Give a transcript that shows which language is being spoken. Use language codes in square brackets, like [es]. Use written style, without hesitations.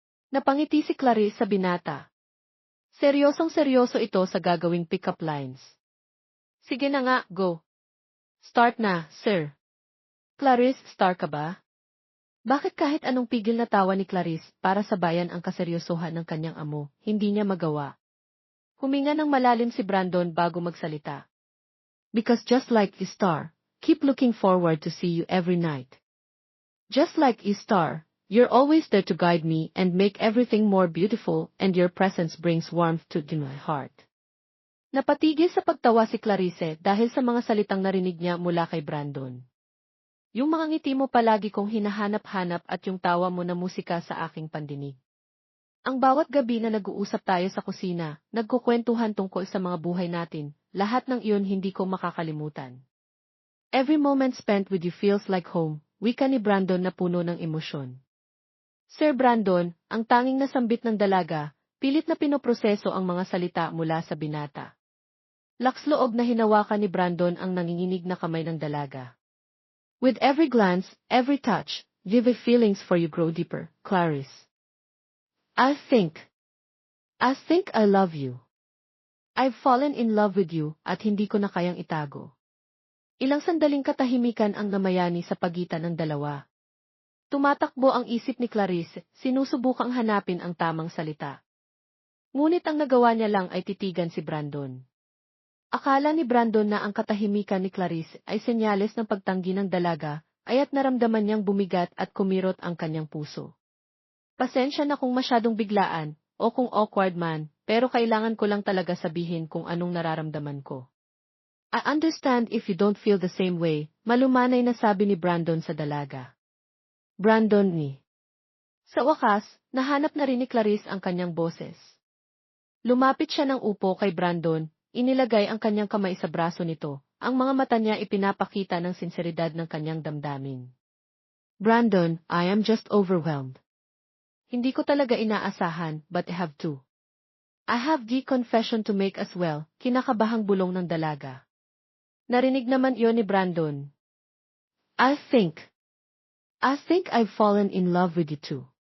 [tl] Napangiti si Clarice sa binata. Seryosong seryoso ito sa gagawing pick-up lines. Sige na nga, go. Start na, sir. Clarice, star ka ba? Bakit kahit anong pigil na tawa ni Clarice para sabayan ang kaseryosohan ng kanyang amo, hindi niya magawa? Huminga ng malalim si Brandon bago magsalita. [en] Because just like you star, keep looking forward to see you every night. Just like you star, you're always there to guide me and make everything more beautiful, and your presence brings warmth to my heart. [tl] Napatigil sa pagtawa si Clarice dahil sa mga salitang narinig niya mula kay Brandon. Yung mga ngiti mo palagi kong hinahanap-hanap at yung tawa mo na musika sa aking pandinig. Ang bawat gabi na nag-uusap tayo sa kusina, nagkukwentuhan tungkol sa mga buhay natin, lahat ng iyon hindi ko makakalimutan. [en] Every moment spent with you feels like home, [tl] wika ni Brandon na puno ng emosyon. Sir Brandon, ang tanging nasambit ng dalaga, pilit na pinoproseso ang mga salita mula sa binata. Laksloob na hinawakan ni Brandon ang nanginginig na kamay ng dalaga. [en] With every glance, every touch, vivid feelings for you grow deeper, Clarice. I think I love you. I've fallen in love with you [tl] at hindi ko na kayang itago. Ilang sandaling katahimikan ang namayani sa pagitan ng dalawa. Tumatakbo ang isip ni Clarice, sinusubukang hanapin ang tamang salita. Ngunit ang nagawa niya lang ay titigan si Brandon. Akala ni Brandon na ang katahimikan ni Clarice ay senyales ng pagtanggi ng dalaga, aya't naramdaman niyang bumigat at kumirot ang kanyang puso. Pasensya na kung masyadong biglaan, o kung awkward man, pero kailangan ko lang talaga sabihin kung anong nararamdaman ko. [en] I understand if you don't feel the same way, [tl] malumanay na sabi ni Brandon sa dalaga. Brandon ni. Sa wakas, nahanap na rin ni Clarice ang kanyang boses. Lumapit siya ng upo kay Brandon, inilagay ang kanyang kamay sa braso nito, ang mga mata niya ipinapakita ng sinseridad ng kanyang damdamin. [en] Brandon, I am just overwhelmed. [tl] Hindi ko talaga inaasahan, [en] but I have to. I have the confession to make as well, [tl] kinakabahang bulong ng dalaga. Narinig naman iyon ni Brandon. [en] I think I've fallen in love with you too.